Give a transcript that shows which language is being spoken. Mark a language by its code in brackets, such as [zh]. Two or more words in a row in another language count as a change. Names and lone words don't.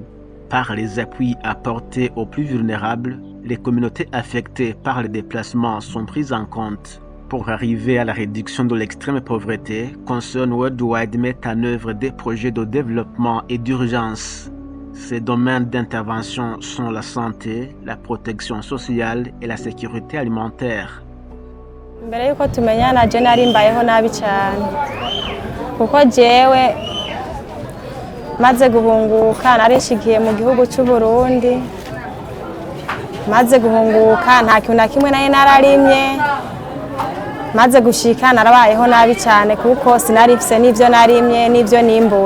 [fr] Par les appuis apportés aux plus vulnérables, les communautés affectées par les déplacements sont prises en compte. Pour arriver à la réduction de l'extrême pauvreté, Concern Worldwide met en œuvre des projets de développement et d'urgence. Ces domaines d'intervention sont la santé, la protection sociale et la sécurité alimentaire. [rn] Mbere yuko tumenyana je nari mbayeho nabi cyane kuko jewe maze guhunguka narishikiye mu gihugu cy'u Burundi, maze guhunguka nta kintu na kimwe nari nararimye, maze gushika narabayeho nabi cyane kuko sinarifise n'ivyo narimye n'ivyo nimbuye.